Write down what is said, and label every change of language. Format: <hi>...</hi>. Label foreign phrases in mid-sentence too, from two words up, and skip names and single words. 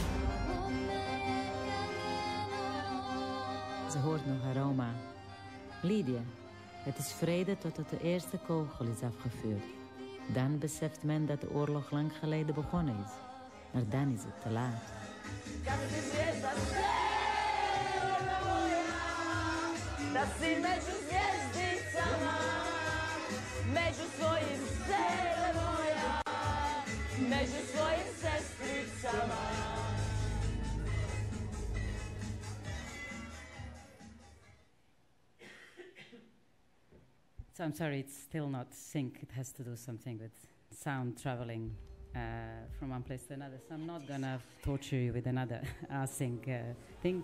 <nl>Ze hoort nog haar oma. Lydia, het is vrede totdat de eerste kogel is afgevuurd. Dan beseft men dat de oorlog lang geleden begonnen is. Maar dan is het te laat.</nl> <bs>Da si među zvijezdicama, među svojim sele moja, među svojim sestricama.</bs> <en>So I'm sorry, it's still not sync. It has to do something with sound traveling from one place to another. So I'm not going to torture you with another async thing.</en>